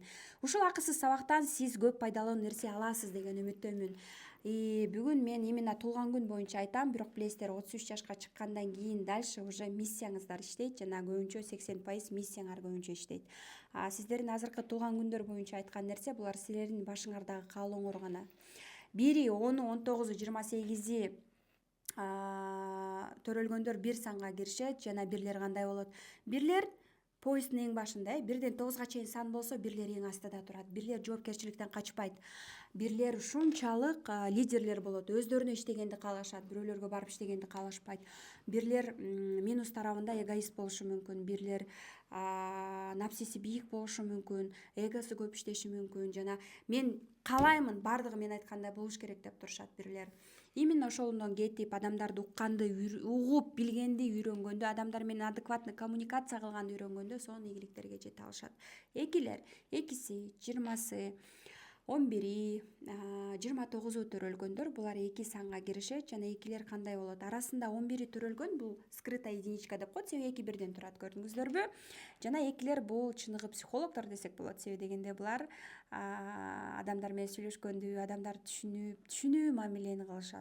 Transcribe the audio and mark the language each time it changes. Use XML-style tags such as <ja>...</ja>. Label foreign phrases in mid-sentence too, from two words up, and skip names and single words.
<ky>Ушул акысыз сабактан сиз көп пайдалуу нерсе аласыз деген үмүттөмүн. Бүгүн мен именно туулган күн боюнча айтам, бирок билесиздер 33 жашка чыккандан кийин</ky> <ru>дальше уже</ru> <ky>миссияңыздар иштейт жана көбүнчө 80% миссияңар көбүнчө иштейт. Сиздердин азыркы туулган күндөр боюнча айткан нерсе булар силердин башыңардагы каалооңор гана. 1-и, 10-у, 19-у, 28-и төрөлгөндөр 1 санга киришет жана бирлер кандай болот? Бирлер поезддин эң башында, 1-ден 9-га чейин сан болсо, бирлер эң астыда турат. Бирлер жоопкерчиликтен качпайт. Бирлер ушунчалык лидерлер болот. Өздөрүнө иштегенди каалашат, бирөөлөргө барып иштегенди каалашпайт. Бирлер минус тарабында эгоист болушу мүмкүн. Бирлер напсиси бийик болушу мүмкүн, эгосу көп иштеши мүмкүн жана мен каалаймын бардыгы мен айткандай болуш керек деп турушат бирлер. Именно ошондон кетип адамдарды укканды, угуп билгенди үйрөнгөндө, адамдар менен</ky> <ru>адекватный коммуникация</ru> <ky>кылганды үйрөнгөндө сонун ийгиликтерге жете алышат. Экилер, 2-си, 20-сы, 11-и, 29-у төрөлгөндөр булар 2 санга киришет жана экилер кандай болот? Арасында 11-и төрөлгөн бул</ky> <ru>скрытая единичка</ru> <ky>деп коет, себеби 2 бирден турат, көрдүңүздөрбү? Жана экилер бул чыныгы психологдор десек болот, себеби дегенде булар адамдар менен сүйлөшкөндү, адамдарды түшүнүү мамилени кылышат.</ky>